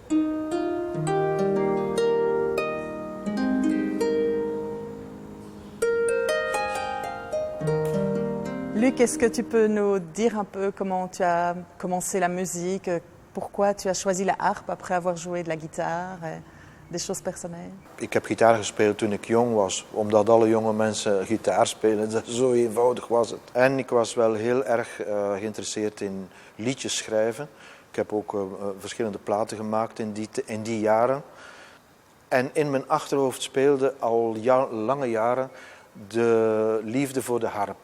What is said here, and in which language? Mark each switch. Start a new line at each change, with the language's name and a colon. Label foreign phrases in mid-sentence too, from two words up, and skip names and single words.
French: Luc, est-ce que tu peux nous dire un peu comment tu as commencé la musique, pourquoi tu as choisi la harpe après avoir joué de la guitare, des choses personnelles?
Dutch: Ik heb gitaar gespeeld toen ik jong was, omdat alle jonge mensen gitaar spelen. Zo eenvoudig was het. En ik was wel heel erg geïnteresseerd in liedjes schrijven. Ik heb ook verschillende platen gemaakt in die jaren. En in mijn achterhoofd speelde al lange jaren de liefde voor de harp.